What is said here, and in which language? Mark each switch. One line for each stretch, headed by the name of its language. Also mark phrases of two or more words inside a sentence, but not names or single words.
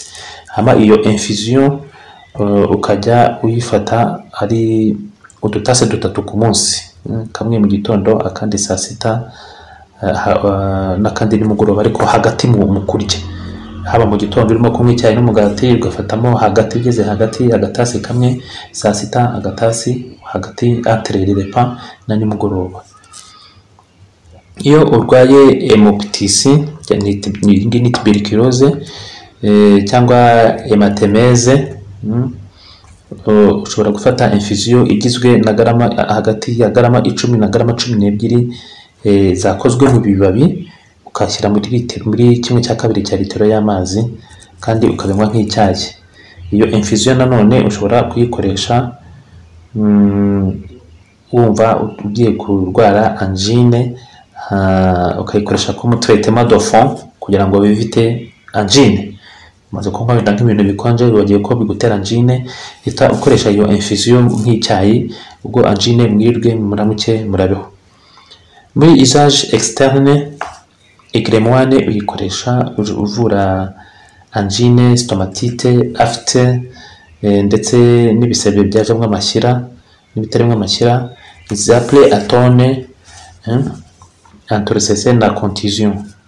Kinyarwanda: Hama iyo infusion ukajya uyifata ari udutase 3 ku munsi, kamwe mu gitondo, akandi saa sita, n'akandi nimugoroba, ariko hagati mu kurya. Haba mu gitondo urimo kunywa icyayi n'umugati, ugafatamo hagati, ugeze hagati agatasi kamwe, saa sita agatasi, hagati
French: entre les repas
Kinyarwanda: na nimugoroba. Iyo urwaye hémoptysie ni tuberculose cyangwa hématémèse, ushobora gufata infusion igizwe na garama hagati ya garama 10 na garama 12 zakozwe mu bibabi, ukashyira muri 1/2 cya litiro y'amazi, kandi ukabinywa nk'icyayi. Iyo infusion nanone ushobora kuyikoresha wumva ugiye kurwara angine, ukayikoresha
French: comme traitement de fond
Kinyarwanda: kugira ngo bivite angine. Maze kunywa wenda nk'ibintu bikonje bibagiye ko bigutera angine, hita ukoresha iyo infusion nk'icyayi, ubwo angine mwirirwe muramuke murabeho. Muri
French: usage externe,
Kinyarwanda: egremoine uyikoresha uvura angine, stomatite, afte, ndetse n'ibisebe byajemo amashyira n'ibitarimo amashyira, za
French: plaie atone,
Kinyarwanda: entorocese na contusion.